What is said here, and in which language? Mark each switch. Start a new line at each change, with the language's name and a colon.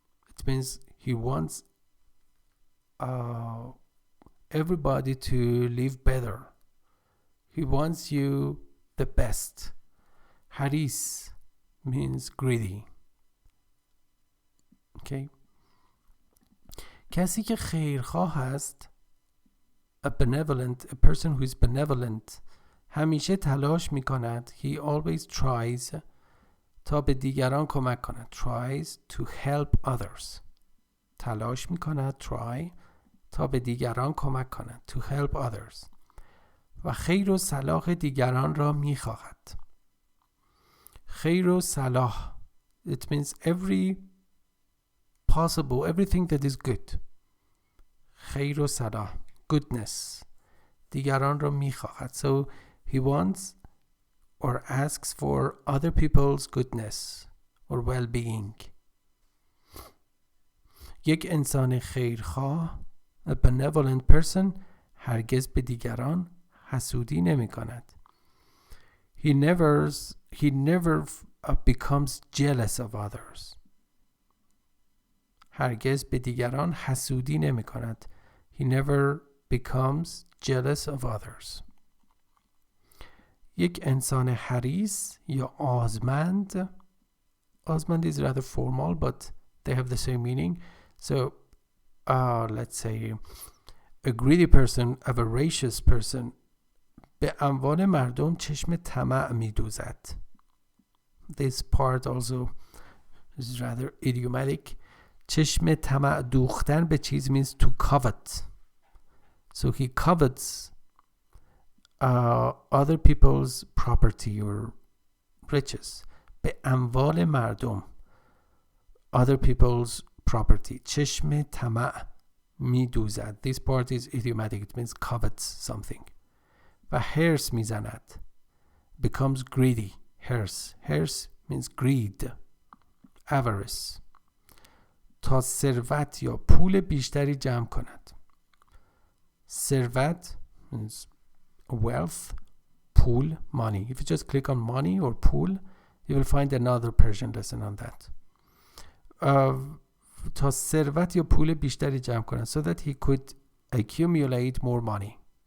English: It means he wants everybody to live better. He wants you the best. حریص means greedy. Okay.
Persian: کسی که خیرخواه است,
English: a person who is benevolent,
Persian: همیشه تلاش می کند.
English: He always tries
Persian: تا به دیگران کمک کند.
English: Tries to help others.
Persian: تلاش می کند. Try تا به دیگران کمک کند.
English: To help others.
Persian: و خیر و صلاح دیگران را می خواهد. خیر و صلاح.
English: It means everything that is good.
Persian: خیر و صلاح. Goodness. دیگران را می خواهد.
English: So he wants or asks for other people's goodness or well-being.
Persian: یک انسان خیرخواه,
English: a benevolent person,
Persian: هرگز به دیگران حسودی نمی کند.
English: He never becomes jealous of others.
Persian: هرگز به دیگران حسودی نمی کند.
English: He never becomes jealous of others.
Persian: یک انسان حریص یا آزمند.
English: آزمند is rather formal, but they have the same meaning. So, let's say a greedy person, a voracious person,
Persian: به اموال مردم چشم طمع می دوزد.
English: This part also is rather idiomatic.
Persian: چشم طمع دوختن به چیز
English: means to covet. So he covets other people's property or riches.
Persian: به اموال مردم,
English: other people's property.
Persian: چشم طمع میدوزد.
English: This part is idiomatic. It means covets something.
Persian: و حرص میزند.
English: Becomes greedy. حرص means greed. Avarice.
Persian: تا ثروت یا پول بیشتری جمع کند.
English: ثروت means wealth, pool, money. If you just click on money or pool, you will find another Persian lesson on that.
Persian: تا ثروت یا پول بیشتری جمع کند,
English: so that he could accumulate more money.